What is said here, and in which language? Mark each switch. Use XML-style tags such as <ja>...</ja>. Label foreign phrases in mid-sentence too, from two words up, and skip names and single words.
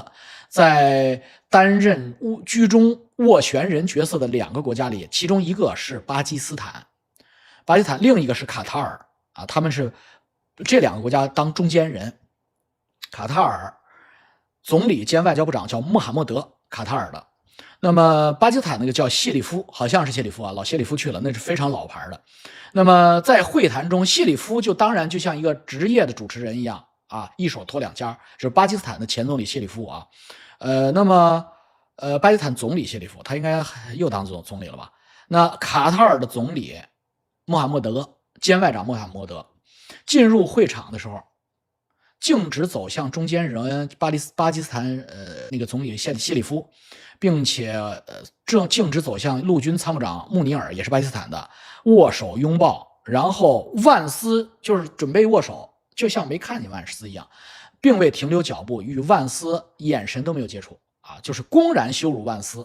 <zh>在擔任居中斡旋人角色的2個國家裡，其中一個是巴基斯坦，另一個是卡塔爾他們是這2個國家當中間人。卡塔爾總理兼外交部長叫穆罕默德，卡塔爾的。那麼巴基斯坦那個叫謝里夫，好像是謝里夫老謝里夫去了，那是非常老牌的。那麼在会談中，謝里夫当然就像一個職業的主持人一樣一手托2家，是巴基斯坦的前總理謝里夫那麼巴基斯坦總理謝里夫他應該又當總理了吧？那卡塔爾的總理穆罕默德兼外長穆罕默德進入會場的時候，徑直走向中間人巴基斯坦那個總理謝里夫，並且徑直走向陸軍參謀長穆尼爾，也是巴基斯坦的，握手擁抱，然後萬斯就是準備握手，就像沒看見萬斯一樣，並未停留腳步，與萬斯眼神都沒有接觸就是公然羞辱萬斯。</zh>